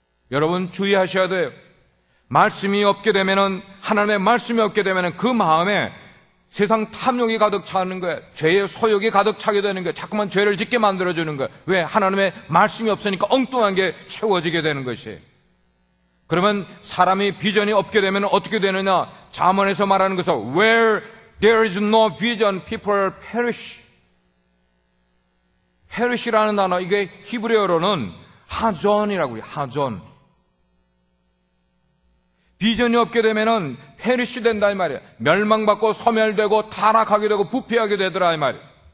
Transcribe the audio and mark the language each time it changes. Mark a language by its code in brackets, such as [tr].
[ko] 여러분 주의하셔야 돼요. 말씀이 없게 되면은, 하나님의 말씀이 없게 되면은 그 마음에 세상 탐욕이 가득 차는 거예요. 죄의 소욕이 가득 차게 되는 거예요. 자꾸만 죄를 짓게 만들어주는 거예요. 왜? 하나님의 말씀이 없으니까 엉뚱한 게 채워지게 되는 것이에요. 그러면 사람이 비전이 없게 되면 어떻게 되느냐? 잠언에서 말하는 것은 [en] Where there is no vision, people perish. [ko] perish라는 단어, 이게 히브리어로는 하존이라고 해요. 하존. 비전이 없게 되면은 페리시 된다 이 말이에요. 멸망받고 소멸되고 타락하게 되고 부패하게 되더라 이 말이에요.